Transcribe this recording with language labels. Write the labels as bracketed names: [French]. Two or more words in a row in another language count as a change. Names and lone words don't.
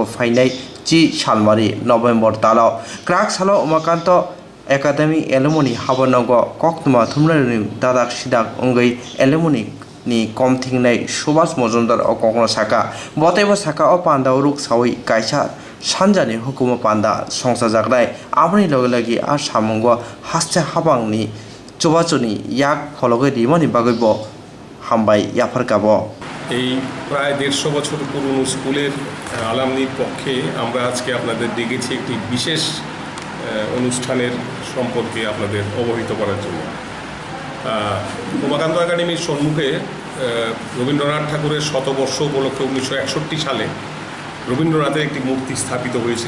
[Bodo] फाइनाय जी सालमारी नवेम्बर तालाव क्राकसाला उमाकान्त एकाडेमी एलुमनि हाबनांगो कक्तमा थुमनायनि दादाक सिदाक अंगै एलुमनि नि कमथिंनाय सुभाष मजुमदार अकंगनो साका बतेबो साका अ पान्दा रुक सावै कायसा सानजानि हुकुमा पान्दा संसार जागनाय आबनि लगे लगे आ सामुंगो हास्ते हाबांनि चुबाचुनि याक फलगै रिमानि बागैबो हामबाय याफारकाबो [Bangla] এই প্রায় 150 বছর পুরনো স্কুলের আলামনির পক্ষে আমরা আজকে আপনাদের ডেকেছি একটি বিশেষ অনুষ্ঠানের সম্পর্কে আপনাদের অবহিত করার জন্য। উমাকান্ত একাডেমির সম্মুখে রবীন্দ্রনাথ ঠাকুরের শতবর্ষ উপলক্ষে 1961 সালে রবীন্দ্রনাথের একটি মূর্তি স্থাপিত হয়েছিল।